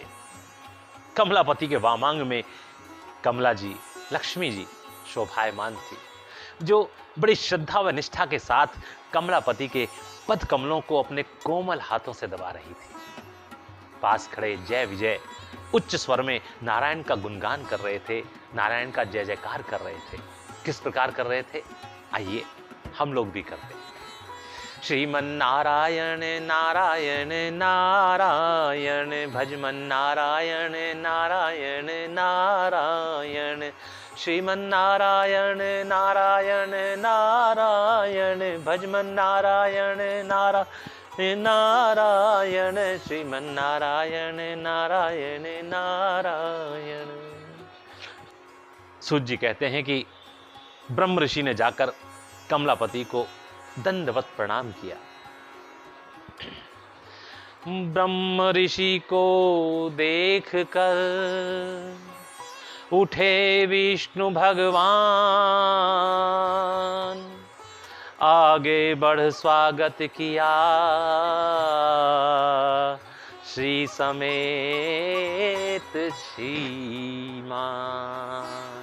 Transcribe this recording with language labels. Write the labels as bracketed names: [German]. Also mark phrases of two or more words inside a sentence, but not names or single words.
[Hindi] कमलापति के वामांग में कमला जी, लक्ष्मी जी शोभायमान थी, जो बड़ी श्रद्धा व निष्ठा के साथ कमलापति के पद कमलों को अपने कोमल हाथों से दबा रही थी। पास खड़े जय विजय उच्च स्वर में नारायण का गुणगान कर रहे थे, नारायण का जय जयकार कर रहे थे। किस प्रकार कर रहे थे, आइए हम लोग भी करते हैं। श्रीमन नारायण नारायण नारायण, भजमन नारायण नारायण नारायण, श्रीमन नारायण नारायण नारायण, भजमन नारायण नारायण नारायण, श्रीमन नारायण नारायण नारायण। सूत जी कहते हैं कि ब्रह्म ऋषि ने जाकर कमलापति को दंडवत प्रणाम किया। ब्रह्म ऋषि को देख कर उठे विष्णु भगवान, आगे बढ़ स्वागत किया श्री समेत श्रीमान।